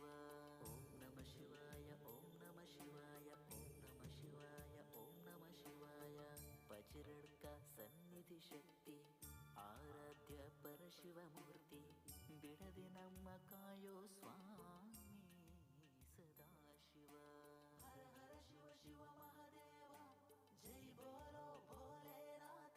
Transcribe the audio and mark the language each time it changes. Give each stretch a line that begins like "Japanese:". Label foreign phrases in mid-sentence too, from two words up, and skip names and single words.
Sanskrit: ಓಂ ನಮ ಶಿವಾಯ ಓಂ ನಮ ಶಿವಾಯ ಓಂ ನಮ ಶಿವಾಯ ಓಂ ನಮ ಶಿವಾಯ.
Kannada: ಬಜರಂಗ ಸನ್ನಿಧಿ ಶಕ್ತಿ ಆರಾಧ್ಯ ಪರಶಿವಮೂರ್ತಿ ಬಿಡದೆ ನಮ್ಮ ಕಾಯೋ ಸ್ವಾಮಿ ಸದಾಶಿವ. ಹರ ಹರ ಶಿವ ಶಿವ ಮಹಾದೇವ
Hindi: जय बोलो भोलेनाथ.